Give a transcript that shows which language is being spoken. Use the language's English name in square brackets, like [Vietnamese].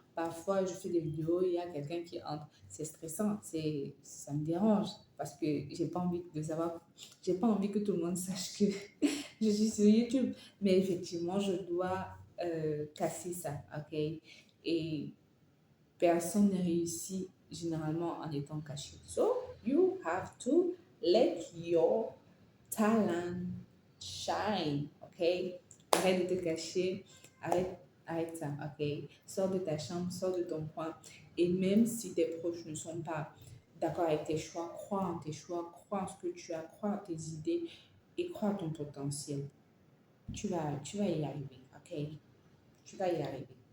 [French] Parfois, je fais des vidéos, il y a quelqu'un qui entre. C'est stressant, ça me dérange parce que j'ai pas envie que tout le monde sache que je suis sur YouTube. Mais effectivement, je dois casser ça, ok? Et personne ne réussit généralement en étant caché. [English] So, you have to let your talent shine, ok? [French] Arrête de te cacher, arrête ça, ok? Sors de ta chambre, sors de ton coin. Et même si tes proches ne sont pas d'accord avec tes choix, crois en tes choix, crois en ce que tu as, crois en tes idées et crois en ton potentiel. Tu vas y arriver, ok? Tu vas y arriver.